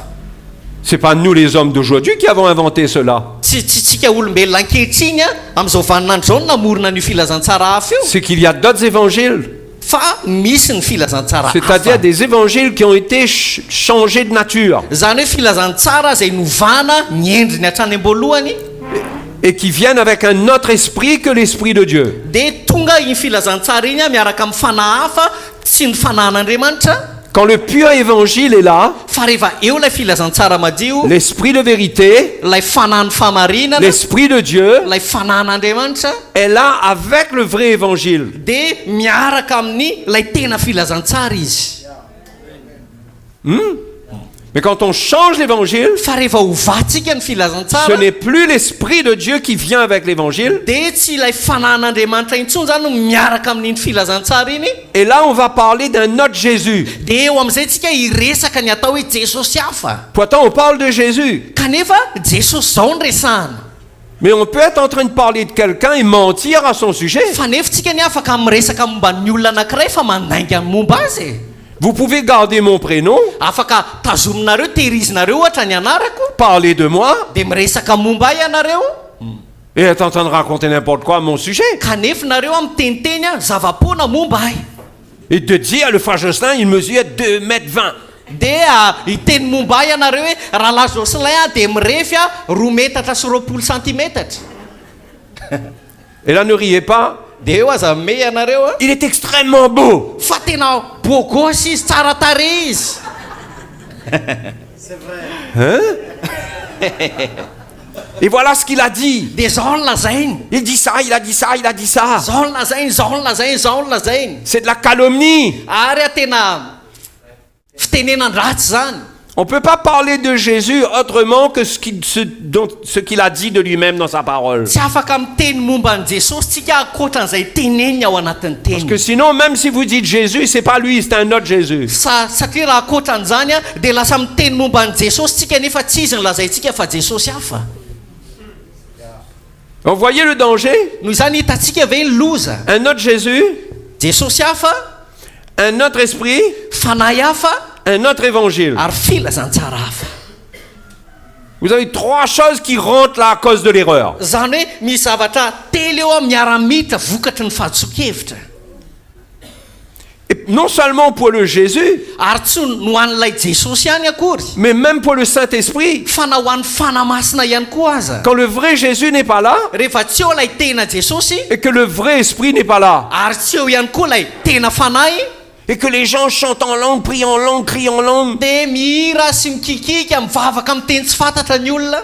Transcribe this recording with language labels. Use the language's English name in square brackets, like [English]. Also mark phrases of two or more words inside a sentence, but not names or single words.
[French] C'est pas nous les hommes d'aujourd'hui qui avons inventé cela. [Malagasy] Tsy tsika olombelona ankehitriny amin'izao vaninandro zao no namorona ny filazantsara hafa io. [French] C'est qu'il y a d'autres évangiles. [Malagasy] Fa misy ny filazantsara [French] C'est-à-dire [Malagasy] hafa. [French] des évangiles qui ont été changés de nature [Malagasy] Zany hoe filazantsara izay novana ny endriny hatrany am-boalohany [French] et qui viennent avec un autre esprit que l'esprit de Dieu. [Malagasy] dia tonga iny filazantsara iny miaraka amin'ny fanahy hafa tsy ny fanahin'Andriamanitra. [French] Quand le pur évangile est là, [Malagasy] Fa rehefa eo ilay filazantsara madio, [French] l'esprit de vérité, [Malagasy] ilay fanahin'ny famarinana, [French] l'esprit de Dieu [Malagasy] ilay fanahin'Andriamanitra [French] est là avec le vrai évangile. [Malagasy] dia miaraka amin'ny ilay tena filazantsara izy. [French] Mais quand on change l'évangile, [Malagasy] Fa rehefa hovatsika ny [French] ce [Malagasy] filazantsara [French] n'est plus l'esprit de Dieu qui vient avec l'évangile. [Malagasy] dia tsy ilay fanahin'Andriamanitra intsony zany no miaraka amin'iny filazantsara iny. [French] Et là, on va parler d'un autre Jésus. [Malagasy] Dia eo amin'izay tsika hiresaka ny atao hoe Jesosy hafa. [French] Pourtant, on parle de Jésus. [Malagasy] Kanefa Jesosy zao ny resahana. [French] Mais on peut être en train de parler de quelqu'un et mentir à son sujet. [Malagasy] Fa nefa tsika ny afaka miresaka momba ny olona anankiray fa mandainga momba azy. [French] Vous pouvez garder mon prénom, [Malagasy] Afaka tazominareo tehirizinareo ohatra ny anarako [French] parler de moi [Malagasy] dia miresaka momba ahy ianareo [French] et être en train de raconter n'importe quoi à mon sujet. [Malagasy] kanefa nareo amin'ny teniteny zava-poana momba ahy. [French] Et de dire, le frère Jocelyn, il mesure 2,20 m. [Malagasy] dia iteny momba ianareo hoe raha lahy Jocelyn dia mirefy 2 metatra sy 20 centimetatra. [French] Et là, ne riez pas. [Malagasy] Dia eo aza me ianareo [French] Il est extrêmement beau. [Malagasy] fa tena bogos izy, tsara tarehy izy. [French] Hein? Et voilà ce qu'il a dit. [Malagasy] Dia zao no lazainy, [French] Il dit ça, il a dit ça, il a dit ça. [Malagasy] zao no lazainy, zao no lazainy, zao no lazainy. [French] C'est de la calomnie. [Malagasy] Ary tena fitenenan-dratsy zany. [French] On ne peut pas parler de Jésus autrement que ce qu'il a dit de lui-même dans sa parole. [Malagasy] Tsy afaka miteny momba ny Jesosy tsika ankoatran'izay teneniny ao anatin'ny [French] Parce que [Malagasy] teniny. [French] sinon, même si vous dites Jésus, c'est pas lui, c'est un autre Jésus. [Malagasy] Satria raha ankoatran'izany dia lasa miteny momba ny Jesosy tsika nefa tsy izy ny lazaintsika fa Jesosy hafa. [French] Vous voyez le danger? [Malagasy] Noho izany hitantsika ve ny loza? [French] Un autre Jésus, [Malagasy] Jesosy hafa, [French] un autre esprit, [Malagasy] fanahy hafa, [French] un autre évangile. [Malagasy] ary filazantsara hafa. [French] Vous avez 3 choses qui rentrent là à cause de l'erreur. [Malagasy] Zany hoe misy zavatra telo eo miara-miditra vokatry ny fahantsoakevitra. [French] Et non seulement pour le Jésus, [Malagasy] Ary tsy no an'ilay Jesosy ihany akory, [French] mais même pour le Saint-Esprit. [Malagasy] fa na ho an'ny fanamasina ihany koa aza. [French] Quand le vrai Jésus n'est pas là, [Malagasy] Rehefa tsy eo ilay tena Jesosy, [French] et que le vrai esprit n'est pas là, [Malagasy] ary tsy eo ihany koa ilay tena fanahy, [French] et que les gens chantent en langue, prient en langue, crient en langue, [Malagasy] dia mihira sy mikikika mivavaka amin'ny teny tsy fantatra ny olona,